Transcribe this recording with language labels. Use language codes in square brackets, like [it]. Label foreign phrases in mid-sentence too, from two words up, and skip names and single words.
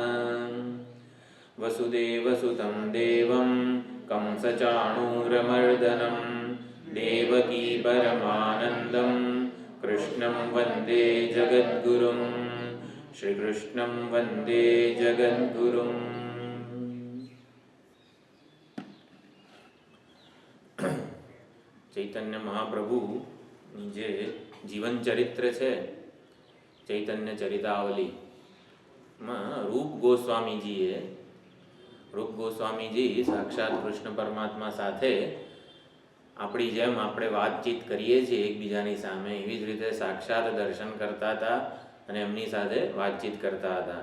[sa] वसुदेवसुतं देवं कंसचाणूरमर्दनं देवकी परमानन्दं कृष्णं वन्दे जगद्गुरुं श्रीकृष्णं वन्दे जगद्गुरुम्। [gu] ચૈતન્ય મહાપ્રભુની જે જીવન ચરિત્ર છે, ચૈતન્ય ચરિતાવલીમાં રૂપ ગોસ્વામીજી સાક્ષાત કૃષ્ણ પરમાત્મા સાથે આપણી જેમ આપણે વાતચીત કરીએ છીએ એકબીજાની સામે, એવી જ રીતે સાક્ષાત દર્શન કરતા હતા અને એમની સાથે વાતચીત કરતા હતા.